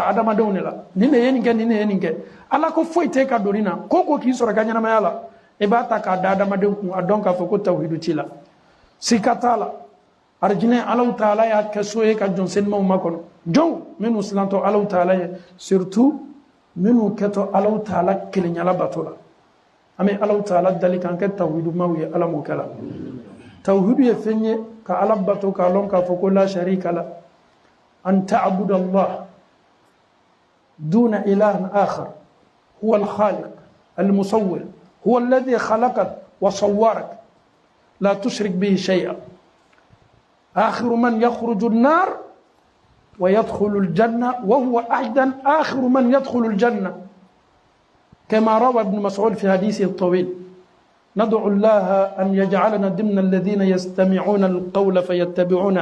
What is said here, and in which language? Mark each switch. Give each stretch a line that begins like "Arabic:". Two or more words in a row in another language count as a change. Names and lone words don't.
Bambara: adamadenw de la nin de ye nin kɛ nin de ye nin kɛ ala ko foyi tɛ ka don nin na ko ko k'i sɔrɔ i ka ɲɛnamaya la i b'a ta k'a da adamaden kun a dɔn k'a fɔ ko tawhidu t'i la sika t'a la arijinɛ Alahu Taala y'a kɛ so ye ka jɔn senimaw makɔnɔ jɔnw minnu silantɔ Alahu Taala ye surtout minnu kɛtɔ Alahu Taala kelenya bato la an bɛ Alahu Taala dali k'an kɛ tawhidumaw ye ala m'o kɛ la tawhidu ye fɛn ye ka ala bato k'a lɔn k'a fɔ ko
Arabic: لا شريك لا أن تعبد الله دون إله آخر هو الخالق المصور هو الذي خلقك وصورك لا تشرك به شيئا آخر من يخرج النار ويدخل الجنة وهو أيضا آخر من يدخل الجنة كما روى ابن مسعود في حديثه الطويل ندعو الله أن يجعلنا ضمن الذين يستمعون القول فيتبعون